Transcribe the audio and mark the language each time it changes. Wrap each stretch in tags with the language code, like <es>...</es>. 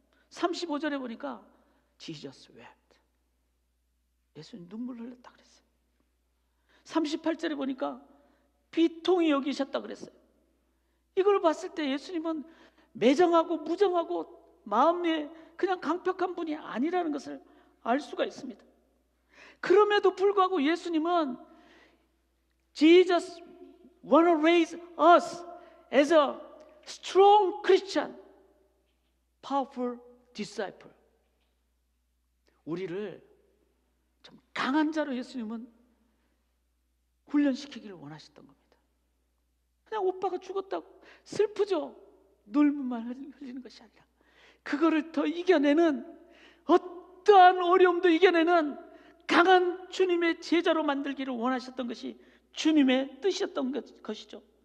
<ko>35절에 보니까</ko> <en>Jesus wept.</en> <ko>예수님 눈물 흘렸다 그랬어요. 38절에 보니까 비통히 여기셨다 그랬어요. 이걸 봤을 때 예수님은 매정하고 무정하고 마음에 그냥 강팍한 분이 아니라는 것을 알 수가 있습니다. 그럼에도 불구하고 예수님은</ko> <en>Jesus want to raise us as a strong Christian, powerful disciple.</en> <ko>우리를 좀 강한 자로 예수님은 훈련시키기를 원하셨던 겁니다. 그냥 오빠가 죽었다고 슬프죠. 눈물만 흘리는 것이 아니라 그거를 더 이겨내는, 어떠한 어려움도 이겨내는 강한 주님의 제자로 만들기를 원하셨던 것이 주님의 뜻이었던 것이죠.</ko>